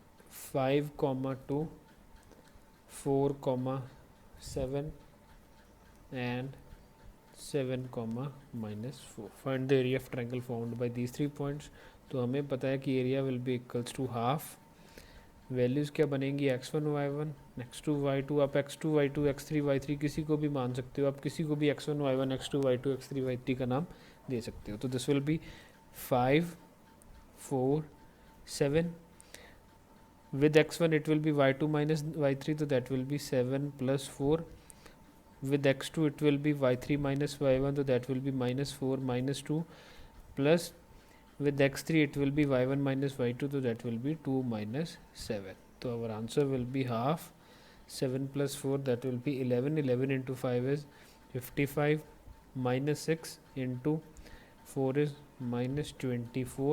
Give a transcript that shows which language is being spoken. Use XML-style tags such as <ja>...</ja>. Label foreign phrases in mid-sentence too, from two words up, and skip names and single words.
<en>5, 2, 4, 7 and 7, -4. find the area of triangle formed by these 3 points.</en> <hi>तो हमें पता है कि</hi> <en>area will be equals to half.</en> <hi>वैल्यूज़ क्या बनेंगी,</hi> <en>x1 y1 x2 y2.</en> <hi>आप x2 y2 x3 y3 किसी को भी मान सकते हो, आप किसी को भी x1 y1 x2 y2 x3 y3 का नाम दे सकते हो.</hi> <en>तो this will be 5, 4, 7. With x1 it will be y2 minus y3, so that will be 7 plus 4. With x2 it will be y3 minus y1, so that will be -4 minus 2. Plus with x3 it will be y1 minus y2, so that will be 2 minus 7. So our answer will be half. 7 plus 4, that will be 11. 11 into 5 is 55. Minus 6 into 4 is minus 24.</en>